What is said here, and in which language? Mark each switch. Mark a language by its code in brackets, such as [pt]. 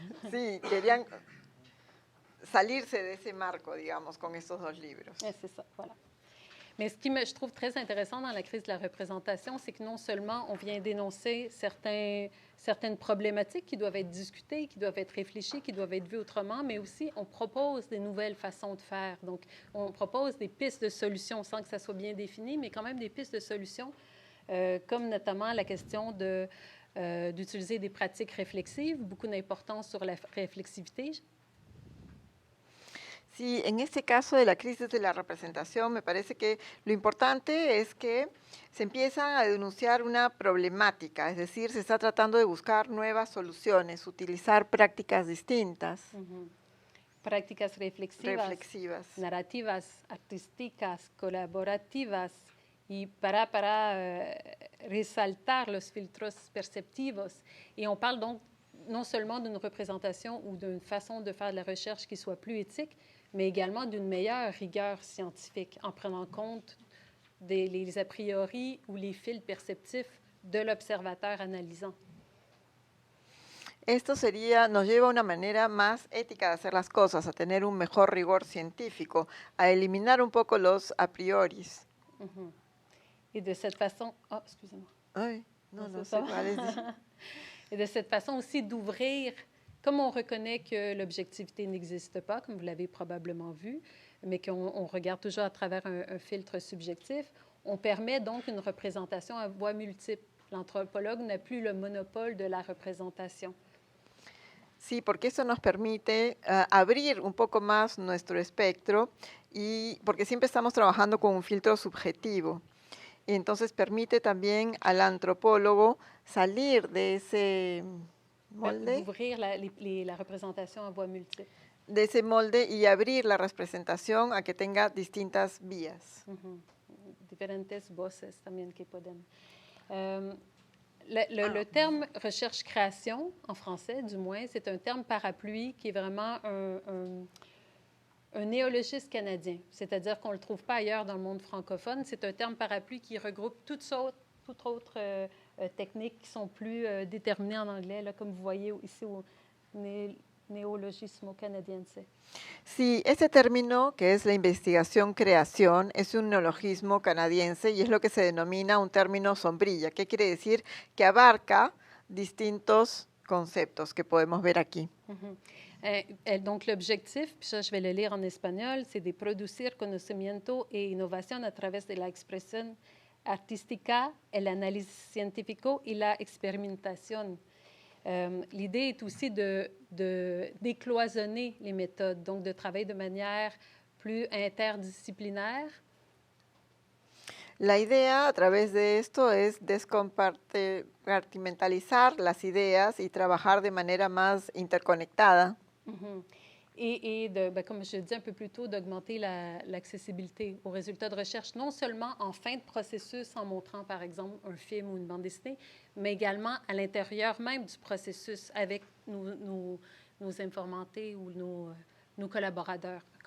[es] Sí, querían salirse de ese marco, digamos, con estos dos libros. [fr] C'est ça, voilà. Mais ce qui je trouve très intéressant dans la crise de la représentation, c'est que non seulement on vient dénoncer certaines problématiques qui doivent être discutées, qui doivent être réfléchies, qui doivent être vues autrement, mais aussi on propose des nouvelles façons de faire. Donc, on propose des pistes de solutions sans que ça soit bien défini, mais quand même des pistes de solutions, comme notamment la question d'utiliser des pratiques réflexives, beaucoup d'importance sur la réflexivité. [es] Sí, en este caso de la crisis de la representación, me parece que lo importante es que se empieza a denunciar una problemática, es decir, se está tratando de buscar nuevas soluciones, utilizar prácticas distintas. Prácticas reflexivas, narrativas, artísticas, colaborativas, y para resaltar los filtros perceptivos. [fr] Et on parle donc non seulement d'une représentation ou d'une façon de faire de la recherche qui soit plus éthique, mais également d'une meilleure rigueur scientifique en prenant compte les a priori ou les fils perceptifs de l'observateur analysant. [es] Esto nos lleva a una manera más ética de hacer las cosas, a tener un mejor rigor científico, a eliminar un poco los a prioris. [fr] Et de cette façon... Oh, excusez-moi. [es] Ay, no sé, [fr] allez-y. Et de cette façon aussi d'ouvrir, comme on reconnaît que l'objectivité n'existe pas, comme vous l'avez probablement vu, mais qu'on regarde toujours à travers un filtre subjectif, on permet donc une représentation à voix multiples. L'anthropologue n'a plus le monopole de la représentation. [es] Sí, porque eso nos permite abrir un poco más nuestro espectro, y porque siempre estamos trabajando con un filtro subjetivo. Y entonces permite también al antropólogo salir de ese molde. [fr] Ouvrir la représentation à voix multiples. [es] De ese molde y abrir la representación a que tenga distintas vías. Diferentes voces también que pueden. [fr] Le terme recherche-création, en français du moins, c'est un terme parapluie qui est vraiment un néologisme canadien, c'est-à-dire qu'on ne le trouve pas ailleurs dans le monde francophone. C'est un terme parapluie qui regroupe toutes autres techniques qui sont plus déterminées en anglais, là, comme vous voyez ici au [es] neologismo canadiense. Sí, ese término, que es la investigación-creación, es un neologismo canadiense y es lo que se denomina un término sombrilla. ¿Qué quiere decir? Que abarca distintos conceptos que podemos ver aquí. [fr] Donc, l'objectif, puis ça, je vais le lire en espagnol, c'est [es] de producir conocimiento e innovación a través de la expresión artística, el análisis científico y la experimentación. [fr] L'idée est aussi de décloisonner les méthodes, donc de travailler de manière plus interdisciplinaire. [es] La idea a través de esto es descompartimentalizar las ideas y trabajar de manera más interconectada. [fr] Et comme je disais un peu plus tôt, d'augmenter l'accessibilité aux résultats de recherche, non seulement en fin de processus en montrant, par exemple, un film ou une bande dessinée, mais également à l'intérieur même du processus avec nos informantés ou nos collaborateurs.